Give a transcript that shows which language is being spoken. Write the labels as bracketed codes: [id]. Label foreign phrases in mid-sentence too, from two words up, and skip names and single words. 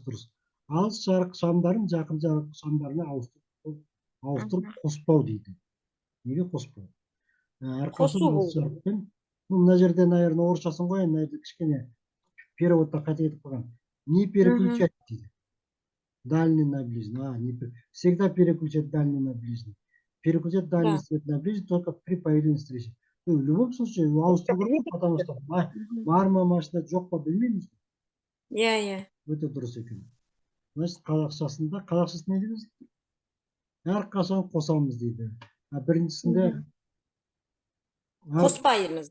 [kk] Алыс жарық шамдарын жақын жарық шамдарына ауыстырып қоспау дейді. Неге қоспау? Қосу бұл. Мына жерде, наверное, орысшасын қояйын, мына жерде кішкене переводта қате кетіп қалған. [ru] Не переключать дейді. Дальний на ближний. Всегда переключать дальний на ближний. Переключать дальний свет на ближний только при появлении встречи. В любом случае, [kk] ауыстыру керек, [ru] потому что [kk] бар ма машина, жоқ па білмейміз. Иә. Өте дұрыс екен. Значит, қазақшасында не дейміз? Әрқашан қосамыз дейді. Біріншісінде қоспаймыз.